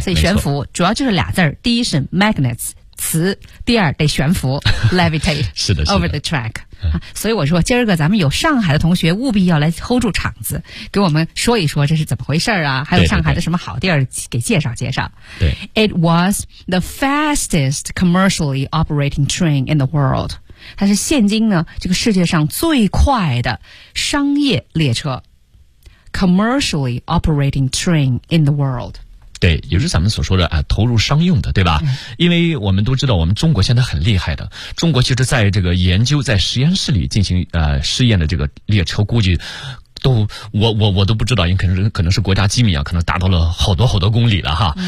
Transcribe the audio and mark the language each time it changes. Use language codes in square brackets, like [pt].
[zh] 所以悬浮主要就是俩字，第一是 magnets 磁，第二得悬浮 levitate 是的是的 [en] over the track。 [zh] 所以我说今儿个咱们有上海的同学务必要来 hold 住场子，给我们说一说这是怎么回事啊，还有上海的什么好地儿给介绍介绍。对， [en] It was the fastest commercially operating train in the world， [zh] 它是现今呢这个世界上最快的商业列车， [en] commercially operating train in the world。 [zh] 对，也就是咱们所说的啊，投入商用的，对吧？因为我们都知道，我们中国现在很厉害的。中国其实在这个研究，在实验室里进行试验的这个列车，估计都我都不知道，因为可能是国家机密啊，可能达到了好多好多公里了哈。